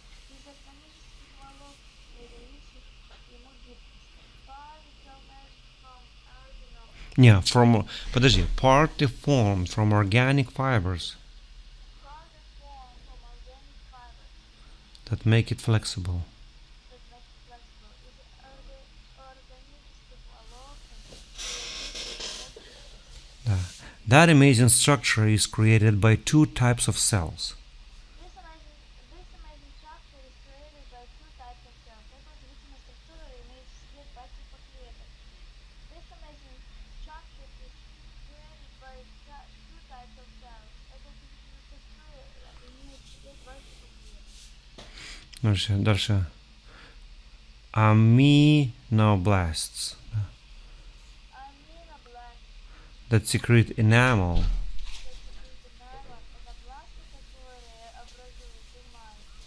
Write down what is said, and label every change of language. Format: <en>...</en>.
<ru>Из органических волокон, придающих ему гибкость.</ru> <en>Partly formed from organic Yeah,</en> <ru>подожди,</ru> <en>partly formed from organic fibers partly formed from organic fibers that make it flexible. that make it flexible.</en> <ru>Из органических волокон, придающих ему гибкость. Да.</ru> <en>That amazing structure is created by two types of cells. This amazing structure is created by two types of cells.</en> <ru>Эта удивительная структура имеет в себе два типа клеток.</ru> <en>This amazing structure is created by two types of cells.</en> <ru>Эта удивительная структура имеет в себе два типа клеток. Дальше. Aminoblasts</ru> <en>Aminoblasts that secrete enamel that secrete enamel</en> <ru>– это бласты, которые образуют эмаль.</ru>